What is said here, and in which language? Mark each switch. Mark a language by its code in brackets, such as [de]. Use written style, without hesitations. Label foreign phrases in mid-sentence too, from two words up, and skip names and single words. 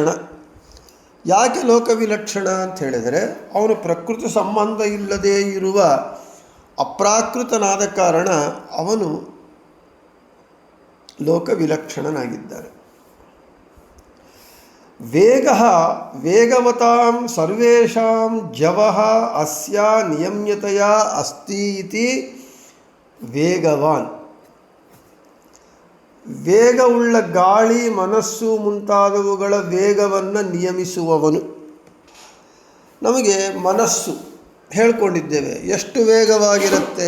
[kn] ಯಾಕೆ ಲೋಕವಿಲಕ್ಷಣ ಅಂತ ಹೇಳಿದರೆ ಅವನು ಪ್ರಕೃತಿ ಸಂಬಂಧ ಇಲ್ಲದೇ ಇರುವ ಅಪ್ರಾಕೃತನಾದ ಕಾರಣ ಅವನು ಲೋಕವಿಲಕ್ಷಣನಾಗಿದ್ದಾನೆ. [sa] ವೇಗವತಾಂ ಸರ್ವೇಷಾಂ ಜವಃ ಅಸ್ಯ ನಿಯಮ್ಯತೆಯ ಅಸ್ತಿ ಇತಿ ವೇಗವಾನ್. [kn] ವೇಗವುಳ್ಳ ಗಾಳಿ, ಮನಸ್ಸು ಮುಂತಾದವುಗಳ ವೇಗವನ್ನು ನಿಯಮಿಸುವವನು. ನಮಗೆ ಮನಸ್ಸು ಹೇಳ್ಕೊಂಡಿದ್ದೇವೆ ಎಷ್ಟು ವೇಗವಾಗಿರುತ್ತೆ.